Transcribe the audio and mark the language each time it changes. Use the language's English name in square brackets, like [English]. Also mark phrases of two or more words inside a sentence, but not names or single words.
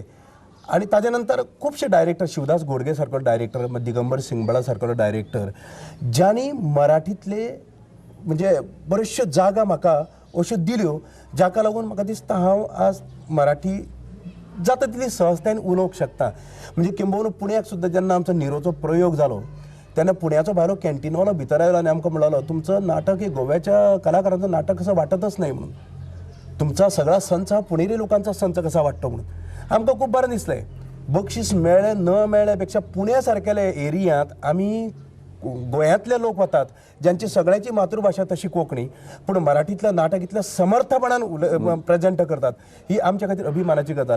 [Konkani] आनी ताजे नंतर खुबशे डायरेक्टर शिवदास गोडगे सारको डायरेक्टर दिगंबर सिंगबळा सारको डायरेक्टर ज्यांनी मराठींतले म्हणजे बऱ्योचश्यो जागा म्हाका अश्यो दिल्यो जाका लागून म्हाका दिसता हांव आज मराठी जाता तितली सहजतायेन उलोवंक शकता. म्हणजे किंबहुना पुण्याक सुद्दां जेन्ना आमचो निरोचो प्रयोग जालो तेन्ना पुण्याचो भायलो कॅन्टीनवालो भितर आयलो आनी आमकां म्हणलो [Marathi] तुमचं नाटक हे गोव्याच्या कलाकारांचं नाटक असं वाटतच नाही [Konkani] म्हणून. [Marathi] तुमचा सगळा संच हा पुणेरी लोकांचा संच कसा वाटतो म्हणून. [Konkani] आमकां खूब बरें दिसलें. बक्षीस मेळ्ळें न मेळ्ळे पेक्षा पुण्या सारकेल्या एरियांत आमी गोंयांतले लोक वतात ज्यांची सगळ्यांची मातृभाषा तशी कोंकणी पूण मराठीतलं नाटक इतल्या समर्थपणान प्रेझेंट करतात ही आमच्या खातीर अभिमानाची गजाल.